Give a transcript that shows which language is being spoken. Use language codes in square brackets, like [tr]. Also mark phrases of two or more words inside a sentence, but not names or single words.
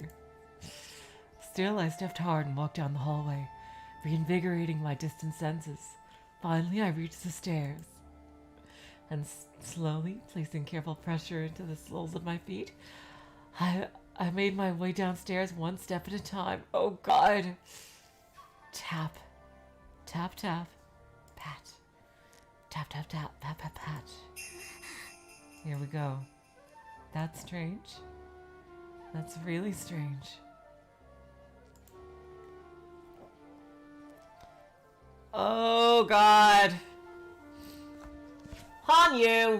[en] Still, I stepped hard and walked down the hallway, reinvigorating my distant senses. Finally, I reached the stairs, and slowly, placing careful pressure into the soles of my feet, I made my way downstairs one step at a time. Oh, God. Tap. Tap, tap. Pat. Tap, tap, tap. Pat, pat, pat. Here we go. That's strange. That's really strange. Oh, God. Hanyu!